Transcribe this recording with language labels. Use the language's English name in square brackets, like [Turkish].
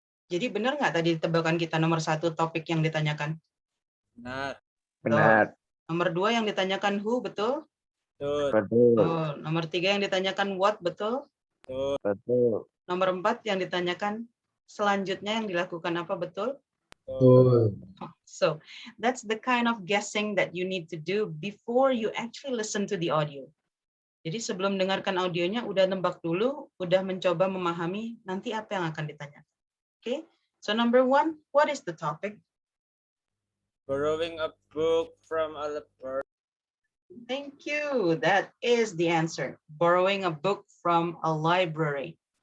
[Indonesian] Jadi benar nggak tadi tebakan kita nomor 1 topik yang ditanyakan? Benar. Nomor 2 yang ditanyakan who, betul? Betul. Nomor 3 yang ditanyakan what, betul? Betul. Nomor 4 yang ditanyakan selanjutnya yang dilakukan apa, betul? [English] So, that's the kind of guessing that you need to do before you actually listen to the audio. [Indonesian] Jadi sebelum dengarkan audionya, udah nembak dulu, udah mencoba memahami nanti apa yang akan ditanyakan. [English] Okay, so number 1, what is the topic? Borrowing a book from a library. Thank you. That is the answer. Borrowing a book from a library.